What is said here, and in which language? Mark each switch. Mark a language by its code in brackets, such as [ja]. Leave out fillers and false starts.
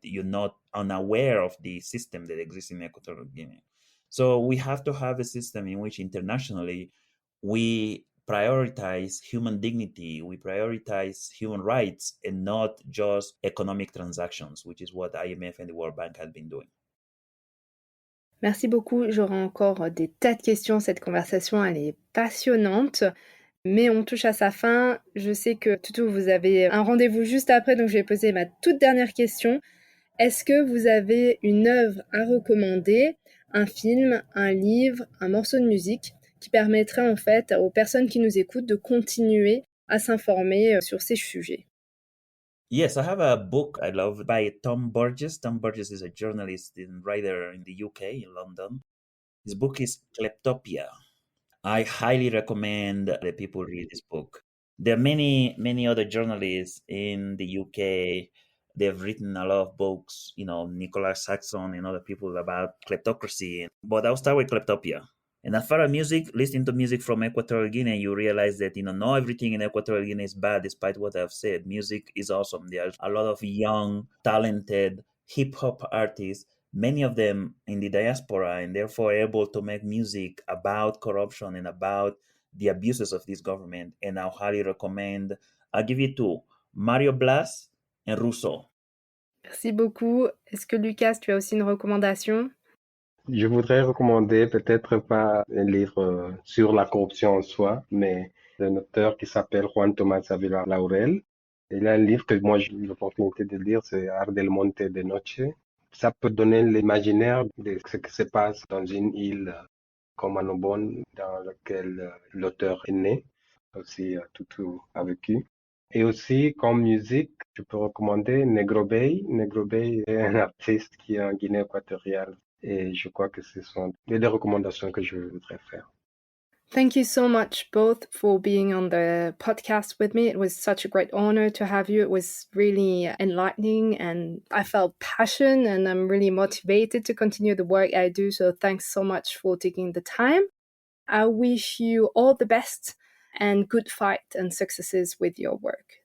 [en] You're not unaware of the system that exists in Equatorial Guinea. So we have to have a system in which internationally we prioritize human dignity, we prioritize human rights, and not just economic transactions, which is what IMF and the World Bank have been doing. [fr] Merci beaucoup. J'aurai encore des tas de questions. Cette conversation, elle est passionnante. Mais on touche à sa fin. Je sais que Tutu, vous avez un rendez-vous juste après, donc je vais poser ma toute dernière question. Est-ce que vous avez une œuvre à recommander, un film, un livre, un morceau de musique qui permettrait en fait aux personnes qui nous écoutent de continuer à s'informer sur ces sujets? [en] Yes, I have a book I love by Tom Burgess. Tom Burgess is a journalist and writer in the UK, in London. His book is Kleptopia. I highly recommend that people read this book. There are many other journalists in the UK. They've written a lot of books, Nicholas Saxon and other people about kleptocracy. But I'll start with Kleptopia. And as far as music, listening to music from Equatorial Guinea, you realize that, not everything in Equatorial Guinea is bad, despite what I've said. Music is awesome. There's a lot of young, talented hip-hop artists, many of them in the diaspora, and therefore able to make music about corruption and about the abuses of this government. And I'll highly recommend, I'll give you two, Mario Blas and Rousseau. [fr] Merci beaucoup. Est-ce que Lucas, tu as aussi une recommandation? Je voudrais recommander peut-être pas un livre sur la corruption en soi, mais d'un auteur qui s'appelle Juan Tomás Ávila Laurel. Il a un livre que moi j'ai eu l'opportunité de lire, c'est Art del Monte de Noche. Ça peut donner l'imaginaire de ce qui se passe dans une île comme Annobon, dans laquelle l'auteur est né, aussi Tutu a vécu. Et aussi, comme musique, je peux recommander Negro Bey. Negro Bey est un artiste qui est en Guinée équatoriale. Et je crois que ce sont les deux recommandations que je voudrais faire. [en] Thank you so much both for being on the podcast with me. It was such a great honor to have you. It was really enlightening and I felt passion and I'm really motivated to continue the work I do. So thanks so much for taking the time. I wish you all the best and good fight and successes with your work.